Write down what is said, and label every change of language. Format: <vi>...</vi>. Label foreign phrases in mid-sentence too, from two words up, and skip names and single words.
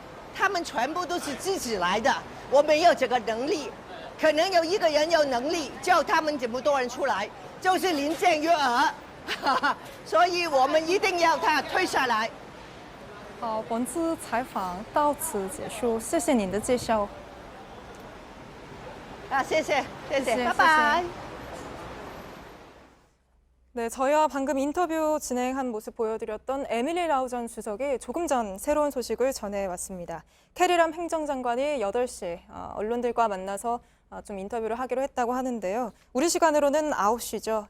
<zh>他们全部都是自己来的。我没有这个能力，可能有一个人有能力叫他们这么多人出来，就是林郑月娥。所以我们一定要他退下来。好，本次采访到此结束，谢谢您的介绍。谢谢，拜拜。</zh> <ko>네, 저희와 방금 인터뷰 진행한 모습 보여드렸던 에밀리 라우 전 주석이 조금 전 새로운 소식을 전해왔습니다. 캐리람 행정장관이 8시 언론들과 만나서 좀 인터뷰를 하기로 했다고 하는데요. 우리 시간으로는 9시죠.</ko>